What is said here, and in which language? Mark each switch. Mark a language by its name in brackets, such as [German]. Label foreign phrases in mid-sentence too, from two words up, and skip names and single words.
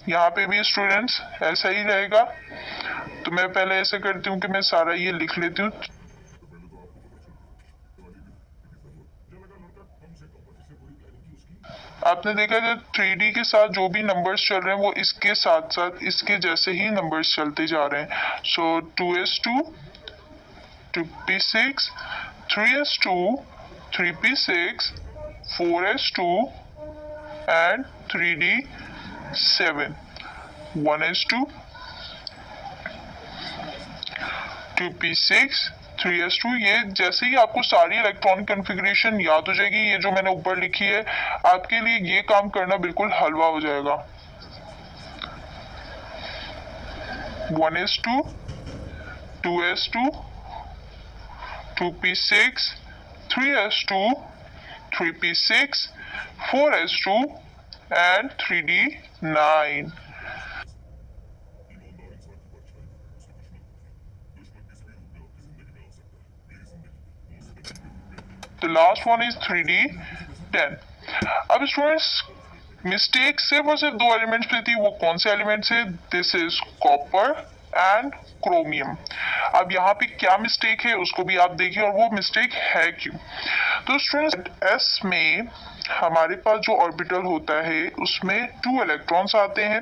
[Hindi] यहाँ पे भी स्टूडेंट्स ऐसा ही रहेगा, तो मैं पहले ऐसा करती हूँ कि मैं सारा ये लिख लेती हूँ। आपने देखा जब 3D के साथ जो भी नंबर्स चल रहे हैं वो इसके साथ साथ इसके जैसे ही नंबर्स चलते जा रहे हैं। [English] सो 2s2 2p6 3s2 3p6 4s2 and 3d7 1s2 2p6 3s2। [Hindi] ये जैसे ही आपको सारी [English] electronic configuration [Hindi] याद हो जाएगी, ये जो मैंने ऊपर लिखी है, आपके लिए ये काम करना बिल्कुल हलवा हो जाएगा। [English] 1s2 2s2 2p6 3s2 3p6 4s2 and 3d9। The last one is 3d10। [Hindi] अब स्टूडेंट्स मिस्टेक सिर्फ और सिर्फ 2 एलिमेंट्स पे थी, वो कौन से एलिमेंट्स है? [English] this is copper and chromium. [Hindi] अब यहाँ पे क्या मिस्टेक है उसको भी आप देखिए और वो मिस्टेक है क्यों। तो स्टूडेंट्स एस में हमारे पास जो ऑर्बिटल होता है उसमें 2 इलेक्ट्रॉन्स आते हैं।